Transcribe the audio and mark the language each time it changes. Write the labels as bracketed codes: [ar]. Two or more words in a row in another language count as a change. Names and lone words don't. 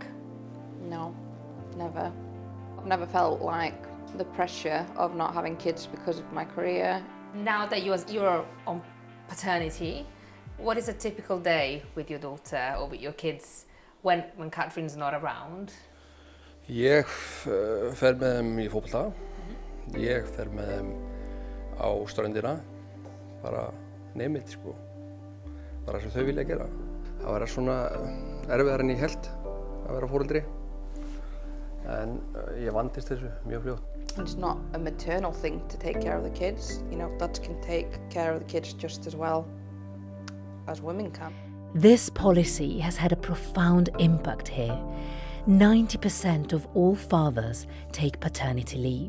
[en] No, never. I've never felt like the pressure of not having kids because of my career. Now that you're on paternity, what is a typical day with your daughter or with your kids when Catherine's not around? [is] Ég fer með þeim í fótbolta. Ég fer með þeim á ströndina. Bara [en] name it, [is] sko. Bara sem þau vilja gera. Það var svona erfiðar en ég hélt að vera foreldri. En ég vandist þessu mjög fljótt. [en] It's not a maternal thing to take care of the kids. You know, dads can take care of the kids just as well as women can. This policy has had a profound impact here. 90% of all fathers take paternity leave.